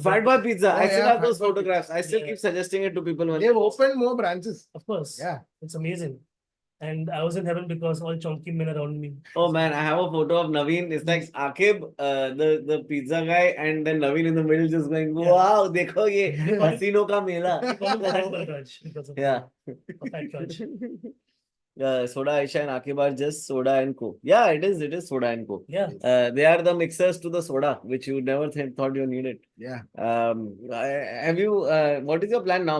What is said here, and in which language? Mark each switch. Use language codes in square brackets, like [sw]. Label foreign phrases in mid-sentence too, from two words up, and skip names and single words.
[en] Fat Boy Pizza. Oh, I still yeah, have those Fat Boy photographs. I still Yeah. keep suggesting it to people. When They've opened more branches. Of course. Yeah. It's amazing. And I was in heaven because all chonky men around me. Oh man, I have a photo of Naveen. It's like Akib, the pizza guy, and then Naveen in the middle just going, Yeah. [hi] wow, dekho ye hasino ka mela. [en] We call him Fat Balraj because of Yeah. Fat Raj. Soda Aisha and Akib are just soda and coke. Yeah, it is soda and coke. Yeah. They are the mixers to the soda, which you never thought you needed. Yeah. Have you? What is your plan now?